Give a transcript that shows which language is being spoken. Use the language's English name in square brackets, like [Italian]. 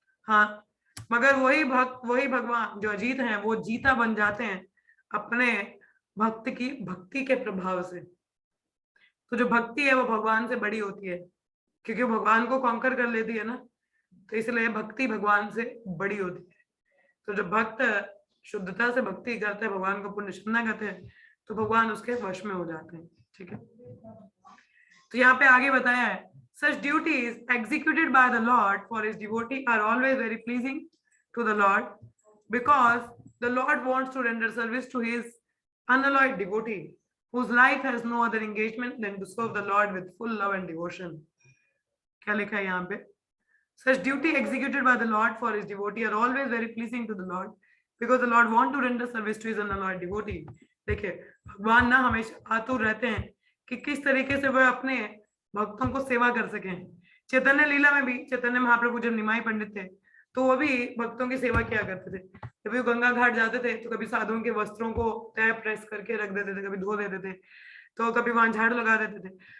[Hindi] हाँ, मगर वही भक्त, वही भगवान जो अजीत हैं, वो जीता बन जाते हैं अपने भक्त की भक्ति के प्रभाव से। तो जो भक्ति है वो भगवान से बड़ी होती है, क्योंकि वो भगवान को कॉन्कर कर लेती है ना, तो इसलिए भक्ति भगवान से बड़ी होती है। तो जो भक्त शुद्धता से भक्ति करते हैं, भगवान को पुण्य शुद्धना करते हैं, तो भगवान उसके वश में हो जाते हैं। ठीक है, तो यहाँ पे आगे बताया है, [English] such duties executed by the Lord for his devotee are always very pleasing to the Lord, because the Lord wants to render service to his unalloyed devotee whose life has no other engagement than to serve the Lord with full love and devotion. [Hindi] क्या लिखा है यहाँ पे, [English] such duty executed by the Lord for his devotee are always very pleasing to the Lord, because the Lord want to render service to his unalloyed devotee. [Hindi] देखिए, भगवान ना हमेशा आतुर रहते हैं कि किस तरीके से वह अपने भक्तों को सेवा कर सकें। चैतन्य लीला में भी चैतन्य महाप्रभु जब निमाई पंडित थे, तो वो भी भक्तों की सेवा किया करते थे। जब वो गंगा घाट जाते थे, तो कभी साधुओं के वस्त्रों को तय प्रेस करके रख देते थे, कभी धो देते थे, तो कभी वहां झाड़ू लगा देते थे।